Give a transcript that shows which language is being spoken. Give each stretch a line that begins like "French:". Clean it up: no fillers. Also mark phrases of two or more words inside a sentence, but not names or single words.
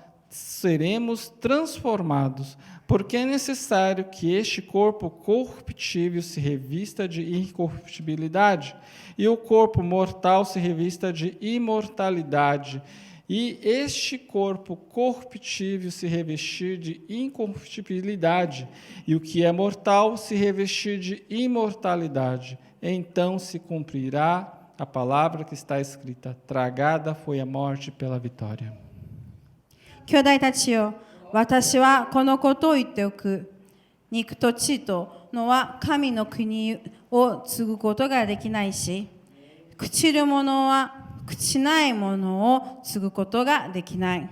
Portuguese: seremos transformados, porque é necessário que este corpo corruptível se revista de incorruptibilidade, e o corpo mortal se revista de imortalidade, e este corpo corruptível se revestir de incorruptibilidade, e o que é mortal se revestir de imortalidade. Então se cumprirá a palavra que está escrita: tragada foi a morte pela vitória.
Japanese: 兄弟たちよ、私はこのことを言っておく。肉と血とのは神の国を継ぐことができないし、朽ちるものは朽ちないものを継ぐことができない。